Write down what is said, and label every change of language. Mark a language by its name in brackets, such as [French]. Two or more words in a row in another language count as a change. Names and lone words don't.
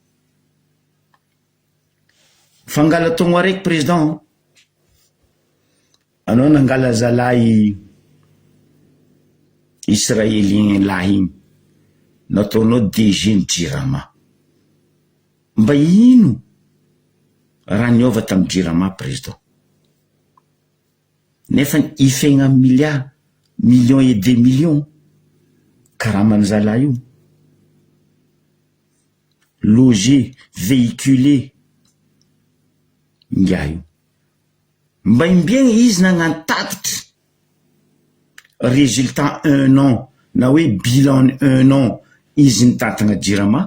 [Malagasy] Fangala taogno araiky président anao nangala zalahy israélien lahy igny nataonao DG ny Jirama. Mba ino raha niova tamin'ny Jirama président? Nefa ifegna [French] milliards, millions et des millions [Malagasy] karaha man zalahy io. [French] Loger, véhiculer [Malagasy] ngia io. Mba imbiegna izy nagnano tatitra [French] résultat 1 an [Malagasy] na hoe [French] bilan 1 an [Malagasy] izy nitatagna Jirama.